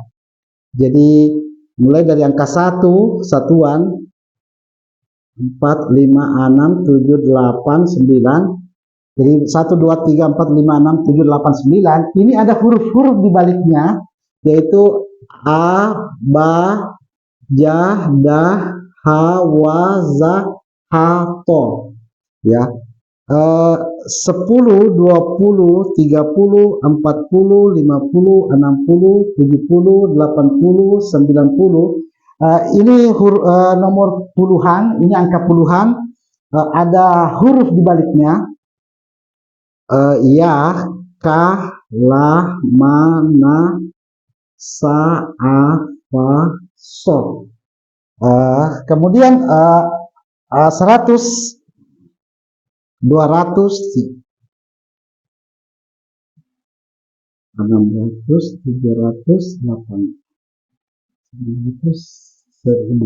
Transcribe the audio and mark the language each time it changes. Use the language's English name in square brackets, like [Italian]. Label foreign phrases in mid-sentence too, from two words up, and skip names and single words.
[Indonesian] Jadi mulai dari angka 1, satuan 4, 5, 6, 7, 8, 9. Jadi 1, 2, 3, 4, 5, 6, 7, 8, 9. Ini ada huruf-huruf di baliknya, yaitu [Arabic] أ، ب، ج، د، ه، و، ز، ح، ط. [Indonesian] Ya. 10, 20, 30, 40, 50, 60, 70, 80, 90. Ini nomor puluhan, ini angka puluhan, ada huruf di baliknya, ya, [Arabic] ك، ل، م، ن، س، ع، ف، ص. [Indonesian] Kemudian 100, 200, 600, 700, 800, 1000.